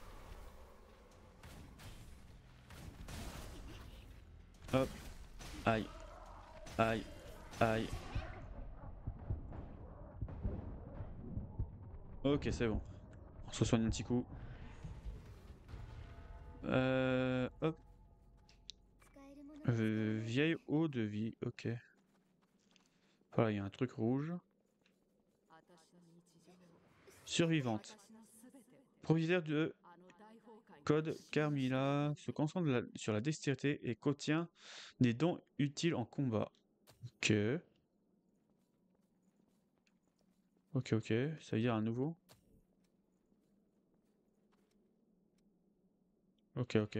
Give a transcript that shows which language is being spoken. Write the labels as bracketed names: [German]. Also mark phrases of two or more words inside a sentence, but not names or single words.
[French] Hop. Aïe. Aïe. Aïe. Ok, c'est bon. On se soigne un petit coup. Hop. [Japanese] 使えるものは使うわね [French] Vieille eau de vie. Ok. Voilà, il y a un truc rouge. [Japanese] 私の日常を [French] Survivante. [Japanese] 私のすべてを [French] Propriétaire de [Japanese] あの大崩壊に [French] Code [Japanese] 使用した [French] Carmilla se concentre sur la dextérité et contient des dons utiles en combat. Ok. Ok, ok. Ça veut dire un nouveau. Ok, ok.